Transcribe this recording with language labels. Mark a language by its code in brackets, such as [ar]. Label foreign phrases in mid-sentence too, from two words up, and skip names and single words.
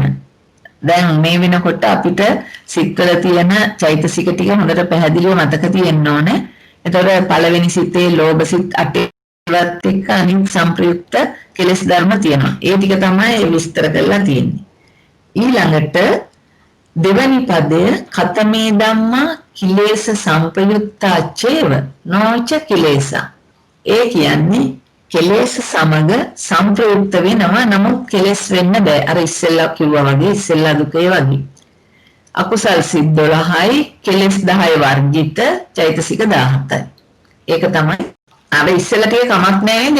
[si] දැන් මේ වෙනකොට අපිට සිත්වල තියෙන චෛතසික ටික හොඳට පැහැදිලිව මතක තියෙන්න ඕනේ. එතකොට පළවෙනි සිතේ ලෝභ සිත් 8වත් එක්ක අනිත් සංප්‍රයුක්ත කෙලෙස් ධර්ම තියෙනවා. ඒ ටික තමයි විස්තර කරලා තියෙන්නේ. ඊළඟට දෙවැනි පදය [pi] කතමේ ධම්මා කිලේශ සම්පයුක්තා චේව නොච කිලේසා. [si] ඒ කියන්නේ කෙලෙස් සමග සංප්‍රයුක්ත වෙනවා. නමුත් කෙලෙස් වෙන්න බෑ. අර ඉස්සෙල්ලා කිව්වා වගේ ඉස්සෙල්ලා දුකේ වගේ. අකුසල් සිත් 12යි කෙලෙස් 10 වර්ගිත චෛතසික 17යි. ඒක තමයි අර ඉස්සෙල්ලා ටික කමක් නැහැ නේද?